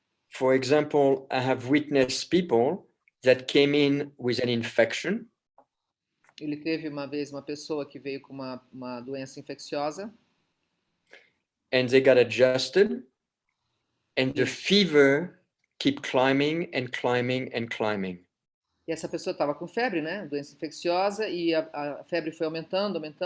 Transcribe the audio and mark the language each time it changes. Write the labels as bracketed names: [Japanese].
[English] For example, I have witnessed people that came in with an infection. [Portuguese] Ele teve uma vez uma pessoa que veio com uma doença infecciosa. [English] And they got adjusted, and the fever keep climbing and climbing and climbing. [Portuguese] E essa pessoa estava com febre, né? Doença infecciosa, e a febre foi aumentando.